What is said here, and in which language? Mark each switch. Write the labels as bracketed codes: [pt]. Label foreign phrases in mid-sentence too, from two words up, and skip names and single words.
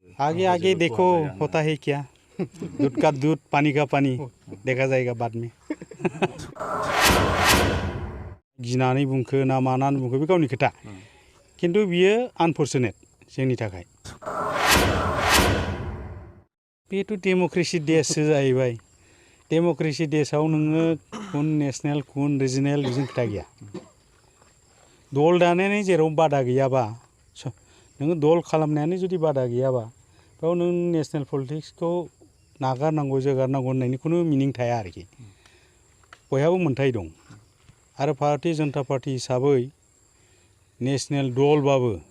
[hi] आगे आगे देखो होता है क्या दूध का दूध पानी का पानी देखा जाएगा बाद में [brx] गिनानै बुंखो ना मानानै बुंखो बे गावनि खोथा खिन्थु बियो आनफरचुनेट जोंनि थाखाय बेथ' डेम'क्रेसि देशसो जाहैबाय डेम'क्रेसि देशआव नोङो कुन नेशनेल कुन रिजनेल बेजों खोथा गैया दल दानायानो जेराव बादा गैयाबा नोङो दल खालामनायानो जुदि बादा गैयाबा बेयाव नों नेशनेल पलिटिक्सखौ नागारनांगौ जोगारनांगौ होननायनि खुनु मिनिं थाया आरोखि बयहाबो मोन्थाय दं आरो भारतीय जनता पार्टी हिसाबै नेशनेल दलबाबो